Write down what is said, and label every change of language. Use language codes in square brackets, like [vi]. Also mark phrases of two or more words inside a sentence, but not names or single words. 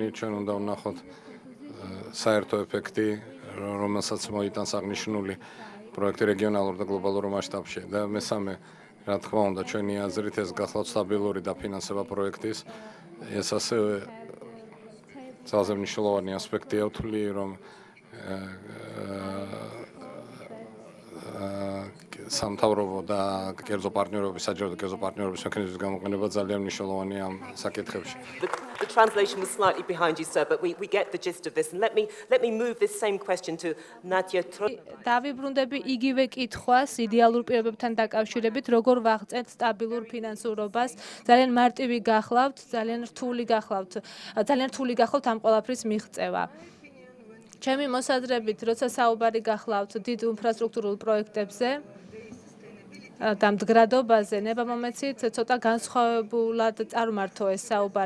[ka] ჩვენ უნდა ვნახოთ საერთო ეფექტი რომელსაც მოიტანს აღნიშნული პროექტი რეგიონალურ და გლობალურ მასშტაბში და მესამე რა თქმა უნდა ჩვენი აზრით ეს გახლავთ სტაბილური დაფინანსება პროექტის ეს ასევე ძალზე მნიშვნელოვანი ასპექტია ვთვლი რომ სამთავრობო და კერძო პარტნიორობის საჯარო და კერძო პარტნიორობის მექანიზმის გამოყენება ძალიან მნიშვნელოვანია ამ საკითხებში. [en] The translation was slightly behind you, sir, but we get the gist of this. And let me move this same question to Nadia. [ka] დავიბრუნდები იგივე კითხვას იდეალურ პირობებთან დაკავშირებით, როგორ ვაღწევთ სტაბილურ ფინანსურობას. ძალიან მარტივი გახლავთ, ძალიან რთული გახლავთ ამ ყველაფრის მიღწევა. ჩემი მოსაზრებით, როცა საუბარი გახლავთ დიდ ინფრასტრუქტურულ პროექტებზე და მდგრადობაზე, ნებამომეცით ცოტა განსხვავებულად წარმართო ეს საუბარი.